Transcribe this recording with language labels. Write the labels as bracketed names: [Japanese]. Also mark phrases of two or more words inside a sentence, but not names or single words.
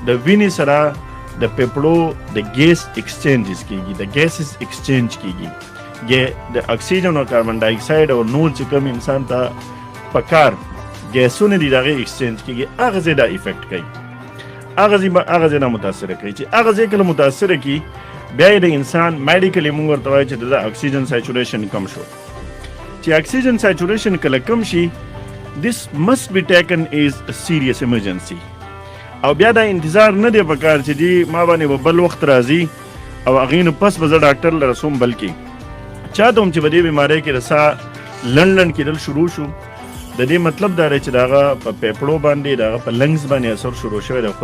[Pashto] د وینې سره د پیپړو د [English] gas exchanges [Pashto] کېږي د [English] gases exchange [Pashto] کېږي د اکسیجن او [English] carbon dioxide [Pashto] او نور چې کوم انسان ته پکار ګیسونه دي د هغې ایکسچینج کېږي هغه ځای دا افیکټ کوي هغه ځای نه متاثره کوي چې هغه ځای کله متاثره کړي بیا د انسان میډیکلی موږ ورته وایو چې د [English] oxygen saturation [Pashto] کم شو چې [English] oxygen saturation [Pashto] کله کم شي [English] this must be taken as a serious emergency [Pashto] او بیا دا انتظار نه دی پکار چې دی ما باندې بل وخت راځي او هغې نه پس به زه ډاکټر له رسوم، بلکې چاته هم چې په دې بیمارۍ کې رسا لنډ کېدل شروع شو، د دې مطلب دا دی چې د هغه په پیپړو باندې د هغه په لنګز باندې اثر شروع شوی دی.